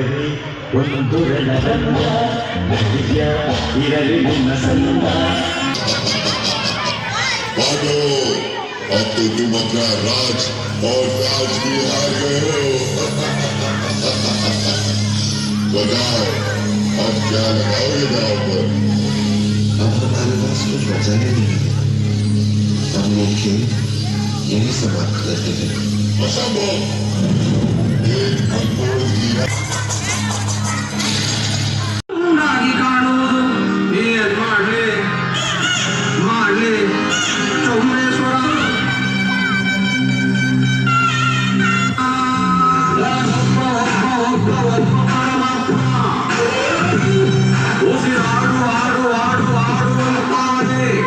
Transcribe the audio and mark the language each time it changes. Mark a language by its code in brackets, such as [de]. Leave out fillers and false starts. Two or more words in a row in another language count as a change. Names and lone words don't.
[kn] ಒಂದು ರಣರಂಗ ಧೈರ್ಯ ಇರಲಿ ನಿಮ್ಮ ಸಂಗ [hi] अब तो तुम अपना राज और ताज भी हार गए हो बताओ अब क्या लगाओगे दाव पर अब हमारे पास कुछ बचा ही नहीं है हम लोग खेल यही समाप्त करते हैं असंभव एक अनमोल हीरा [kn] ನಾಗಿ ಕಾಣುವುದು ಏನ್ ಮಾಡ್ಲಿ ಚೌಮೇಶ್ವರ ಉಸಿರಾಡು ಆಡು ಆಡು ಆಡು ಅಂತಾನೆ